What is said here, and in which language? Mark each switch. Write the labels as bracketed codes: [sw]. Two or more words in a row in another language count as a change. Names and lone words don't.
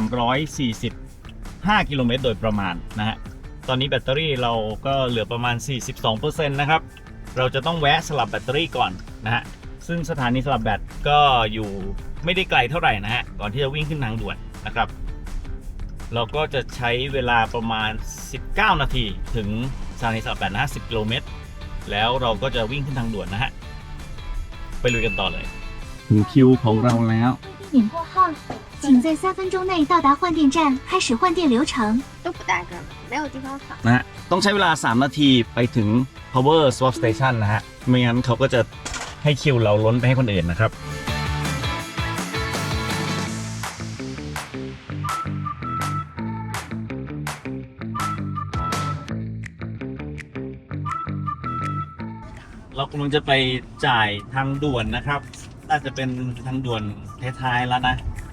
[th] 345 กิโลเมตรโดยประมาณนะฮะตอนนี้แบตเตอรี่เราก็เหลือประมาณ 42% นะครับเราจะต้องแวะสลับแบตเตอรี่ก่อนนะฮะซึ่งสถานีสลับแบตก็อยู่ไม่ได้ไกลเท่าไหร่นะฮะก่อนที่จะวิ่งขึ้นทางด่วนนะครับเราก็จะใช้เวลาประมาณ19 นาทีถึงสถานีสลับแบตนะ10 กิโลเมตรแล้วเราก็จะวิ่งขึ้นทางด่วนนะฮะไปลุยกันต่อเลยถึงคิวของเราแล้ว [zh] 点过号，请在3分钟内到达换电站，开始换电流程。都不带个，没有地方放。 [th] นะฮะต้องใช้เวลา3 นาทีไปถึง [en] power swap station [th] นะฮะไม่งั้นเขาก็จะให้คิวเราล้นไปให้คนอื่นนะครับ เรากำลังจะไปจ่ายทางด่วนนะครับน่าจะเป็นทางด่วนท้ายๆแล้วนะ